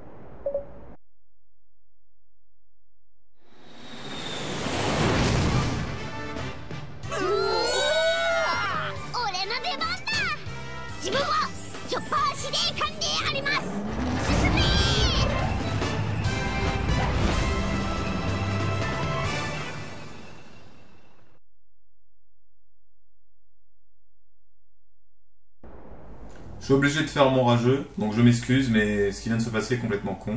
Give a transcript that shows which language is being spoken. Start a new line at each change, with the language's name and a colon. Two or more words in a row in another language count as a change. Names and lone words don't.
Japanese: 俺の出番だ自分はチョッパー司令官であります進め
French: Je suis obligé de faire mon rageux, donc je m'excuse, mais ce qui vient de se passer est complètement con.